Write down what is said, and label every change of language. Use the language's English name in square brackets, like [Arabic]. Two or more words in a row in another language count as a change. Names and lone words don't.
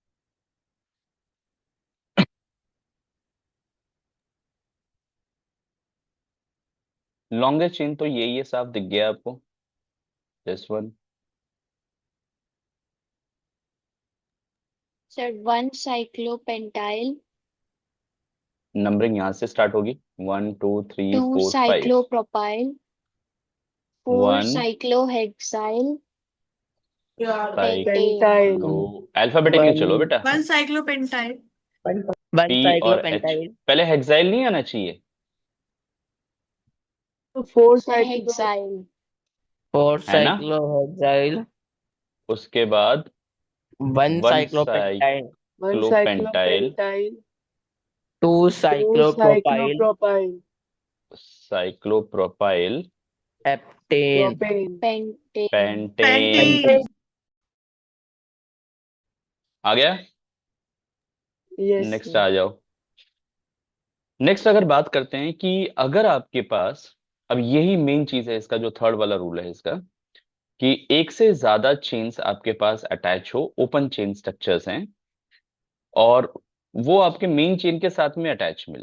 [English] longest chain [Hindi] तो ये साफ दिख गया आपको, [English] this one. Sir one cyclopentyl, [Hindi] नंबरिंग यहां से स्टार्ट होगी, 1 2 3 [English] two 4 5। cyclopropyl, four 1 cyclohexyl साइक्लो पेंटाइल। [Hindi] अल्फाबेटिकली चलो बेटा। [English] 1 cyclopentyl, 1 [Hindi] P और H, [English] cyclopentyl, [Hindi] पहले हेक्साइल नहीं आना चाहिए? [English] 4 cyclo hexyl, 4 [Hindi] है ना? [English] cyclohexyl, [Hindi] उसके बाद 1 1 [English] cyclopentyl, 1 साइक्लोपेंटाइल, cyclopentyl, 2 2 cyclopropyl, cyclopropyl, साइक्लोप्रोपाइल, heptane, propane, pentane, पेंटेन। pentane, [Hindi] आ गया? [English] yes नेक्स्ट sir. [Hindi] आ जाओ। नेक्स्ट अगर बात करते हैं कि अगर आपके पास, अब यही मेन चीज है इसका, जो थर्ड वाला रूल है इसका, कि एक से ज्यादा चेन्स आपके पास अटैच हो, [English] open chain structures [Hindi] हैं, और वो आपके [English] main chain [Hindi] के साथ में अटैच मिले।